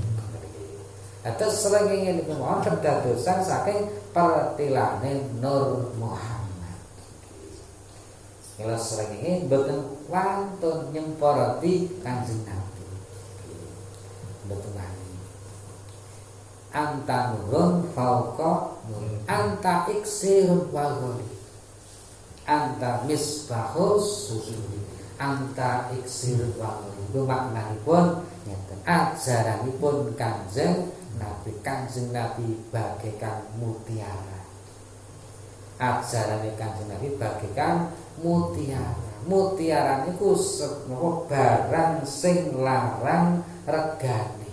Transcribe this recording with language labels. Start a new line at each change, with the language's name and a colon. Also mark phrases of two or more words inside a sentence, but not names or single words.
Javanese: Atus srengenge niku wonten dadosan saking pertilane Nur Muhammad. Kala srengenge mboten wantun nyemporoti Kanjeng Nabi. Mboten wantun.
Arabic: أنت نور فوق نور، أنت إكسير وغالي، أنت مصباح السجود، أنت إكسير وغالي.
Javanese: Itu maknanipun ngeten. Ajaranipun Kanjeng Nabi
Indonesian: bagaikan mutiara.
Javanese: Ajarane Kanjeng Nabi
Indonesian: bagaikan mutiara.
Javanese: Mutiara niku barang sing larang regane.